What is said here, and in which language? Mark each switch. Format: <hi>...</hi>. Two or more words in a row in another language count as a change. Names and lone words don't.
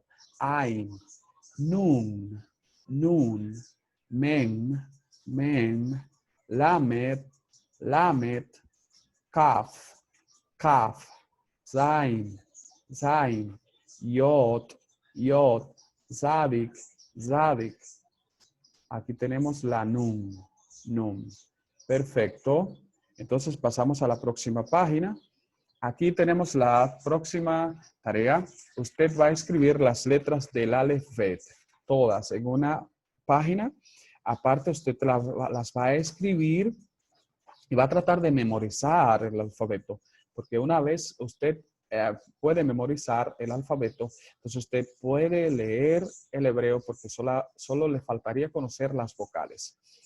<he>עין, נון, נון, מם, מם, למד, למד, כף, כף, זין, זין, יוד, יוד, צדי, צדי,</he> <es>Aquí tenemos la nun. Nun. Perfecto. Entonces pasamos a la próxima página. Aquí tenemos la próxima tarea. Usted va a escribir las letras del Aleph Bet, todas en una página. Aparte, usted las va a escribir y va a tratar de memorizar el alfabeto, porque una vez usted puede memorizar el alfabeto, entonces usted puede leer el hebreo porque solo le faltaría conocer las vocales.</es>